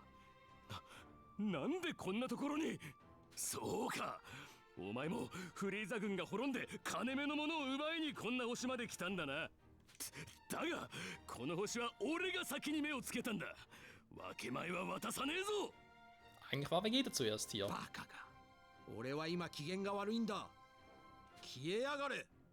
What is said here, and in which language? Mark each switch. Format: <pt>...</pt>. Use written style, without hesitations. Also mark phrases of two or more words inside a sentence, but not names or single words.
<ja>なんでこんなところに。そうか、お前もフリーザ軍が滅んで金目のものを奪いにこんな星まで来たんだな。だがこの星は俺が先に目をつけたんだ。分け前は渡さねえぞ。</ja> <de>Eigentlich war Vegeta zuerst hier.</de> <ja>バカか。俺は今機嫌が悪いんだ。消えやがれ。</ja>